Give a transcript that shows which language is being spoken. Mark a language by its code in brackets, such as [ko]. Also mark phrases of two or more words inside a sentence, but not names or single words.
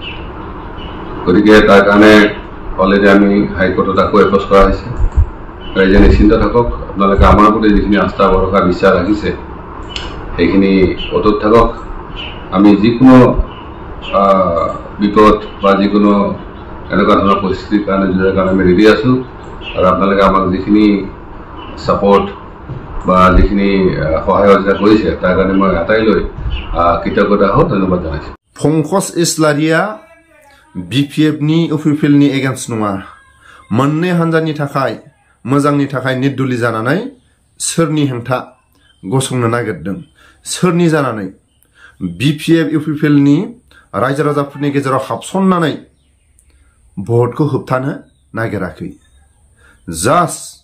[as] গতিকে তাৰ কাৰণে অলৰেডি আমি হাইকোৰ্টত আকৌ এপ'জ কৰা হৈছে ৰাইজে নিশ্চিন্ত থাকক আপোনালোকে আমাৰ প্ৰতি যিখিনি আস্থা ভৰসা বিশ্বাস ৰাখিছে সেইখিনি অটুট থাকক আমি যিকোনো বিপদ বা যিকোনো এনেকুৱা ধৰণৰ পৰিস্থিতিৰ কাৰণে যুঁজাৰ কাৰণে আমি ৰেডি আছোঁ আৰু আপোনালোকে আমাক যিখিনি ছাপৰ্ট বা যিখিনি সহায় সহযোগিতা কৰিছে তাৰ কাৰণে মই আটাইলৈ কৃতজ্ঞতা হওঁ ধন্যবাদ জনাইছোঁ [brx] पंकज इस्लारीया BPF नि UPPL नि एगेन्स्ट नङा मोननै हानजानि थाखाय मोजांनि थाखाय निर्दलीय जानानै सोरनि हेंथा गसंनो नागिरदों सोरनि जानानै BPF UPPL नि रायजो राजाफोरनि गेजेराव हाबसननानै भटखौ होबथानो नागिराखै जास्ट